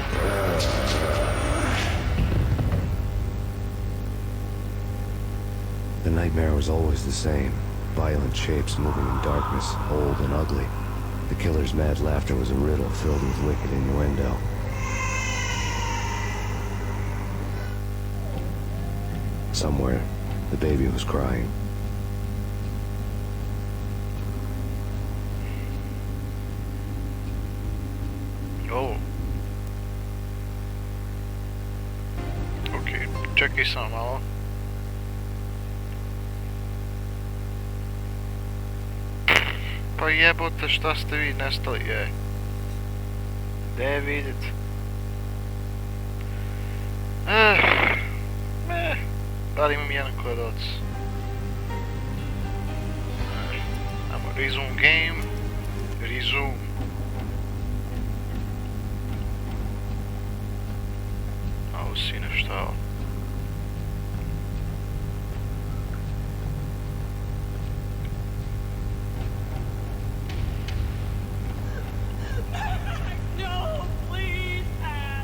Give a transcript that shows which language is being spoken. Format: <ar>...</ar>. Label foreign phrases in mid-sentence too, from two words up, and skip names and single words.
<en>The nightmare was always the same. Violent shapes moving in darkness, old and ugly. The killer's mad laughter was a riddle filled with wicked innuendo. Somewhere, the baby was crying. Oh.</en> <sr>Okej, čekaj samo malo. Pa jebote, šta ste vi nestali, Gde vidite? Da li imam jedan gledalac? Ajmo,</sr> <en>resume game. Resume.</en> <sr>Ovo sine, šta je ovo?</sr> <en>No, please, Max.</en>